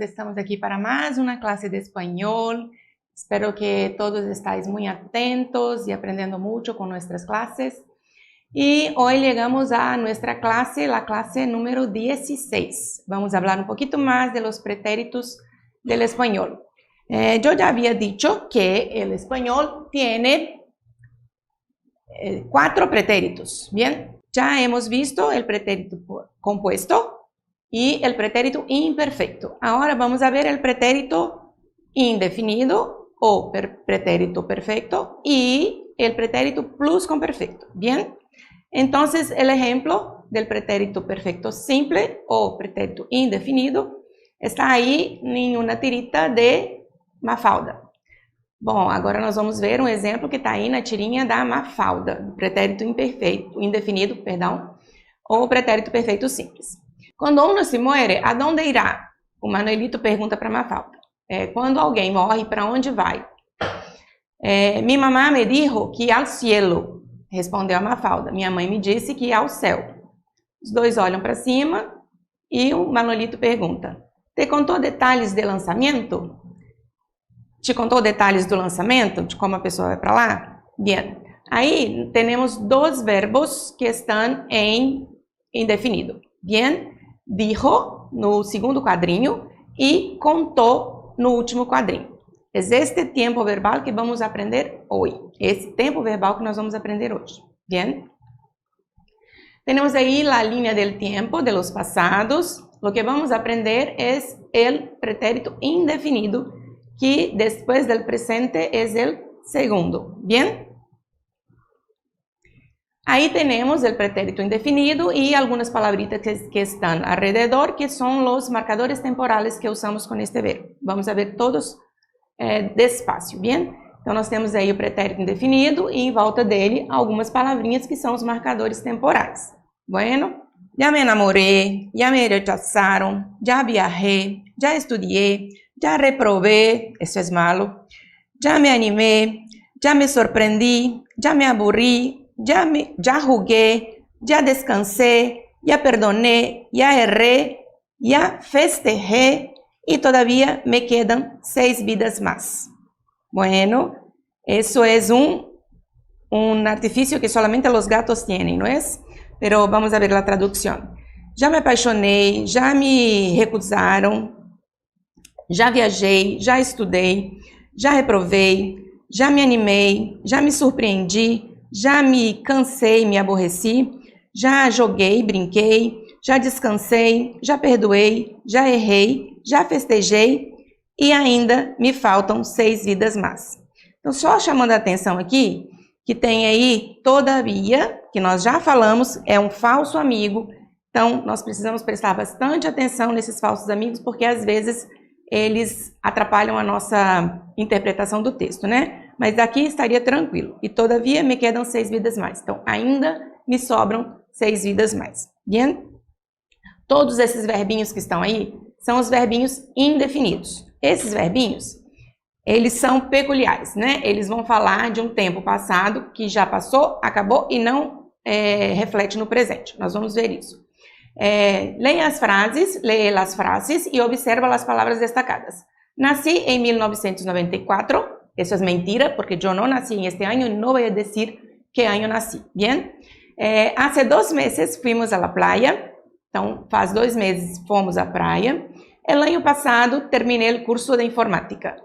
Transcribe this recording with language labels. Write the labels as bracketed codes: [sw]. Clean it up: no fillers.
[pt] Estamos aqui para mais uma classe de espanhol. Espero que todos estáis muito atentos e aprendendo muito com nossas classes. E hoje chegamos a nossa classe, a classe número 16. Vamos falar um pouquinho mais [es] de los pretéritos del español. Yo ya había dicho que el español tiene 4 pretéritos, ¿bien? Ya hemos visto el pretérito compuesto y el pretérito imperfecto. Ahora vamos a ver el pretérito indefinido o pretérito perfecto y el pretérito pluscuamperfecto, ¿bien? Entonces, el ejemplo del pretérito perfecto simple o pretérito indefinido [pt] está aí em uma [es] tirita de Mafalda. [pt] Bom, agora nós vamos ver um exemplo que está aí na tirinha da Mafalda, pretérito imperfeito, indefinido, perdão, ou pretérito perfeito simples. [es] Quando uno se muere, ¿a dónde irá? [pt] O Manuelito pergunta para Mafalda. Quando alguém morre, para onde vai? [es] Mi mamá me dijo que al cielo, [pt] respondeu a Mafalda. Minha mãe me disse que ao céu. Os dois olham para cima e o Manuelito pergunta: ¿Te contou detalhes de lançamento? Te contou detalhes do lançamento, de como a pessoa vai para lá? Bien. Aí temos dois verbos que estão em indefinido. Bien, dijo no segundo quadrinho e contou no último quadrinho. É este tempo verbal que vamos aprender hoje. Esse tempo verbal que nós vamos aprender hoje. Bien. Temos aí a linha [es] del tiempo de los pasados. Lo que vamos aprender es el pretérito indefinido, que después del presente es el segundo. Bien. [pt] Aí temos o pretérito indefinido e algumas palavritas que estão alrededor, que são os marcadores temporales que usamos com este verbo. Vamos ver todos despacio, bien? Então, nós temos aí o pretérito indefinido e em volta dele algumas palavrinhas que são os marcadores temporais. [es] Bueno, ya me enamoré, ya me rechazaron, ya viajé, ya estudié, ya reprobé, eso es malo, ya me animé, ya me sorprendí, ya me aburrí, ya jugué, ya descansé, ya perdoné, ya erré, ya festejé y todavía me quedan 6 vidas más. Bueno, eso es un artificio que solamente los gatos tienen, ¿no es? Pero vamos a ver la traducción. [pt] Ya me apaixonei, ya me recusaron, já viajei, já estudei, já reprovei, já me animei, já me surpreendi, já me cansei, me aborreci, já joguei, brinquei, já descansei, já perdoei, já errei, já festejei e ainda me faltam 6 vidas mais. Então, só chamando a atenção aqui, que tem aí todavia, que nós já falamos, é um falso amigo. Então, nós precisamos prestar bastante atenção nesses falsos amigos, porque às vezes eles atrapalham a nossa interpretação do texto, né? Mas daqui estaria tranquilo. E todavia me quedam 6 vidas mais. Então, ainda me sobram 6 vidas mais. Bien? Todos esses verbinhos que estão aí são os verbinhos indefinidos. Esses verbinhos, eles são peculiares, né? Eles vão falar de um tempo passado que já passou, acabou e não reflete no presente. Nós vamos ver isso. [es] Lee las frases y observa las palabras destacadas. Nací en 1994, eso es mentira porque yo no nací en este año y no voy a decir qué año nací, ¿bien? Hace 2 meses fuimos a la playa, [pt] então faz 2 meses fomos à praia. [es] El año [pt] passado terminei o curso de informática.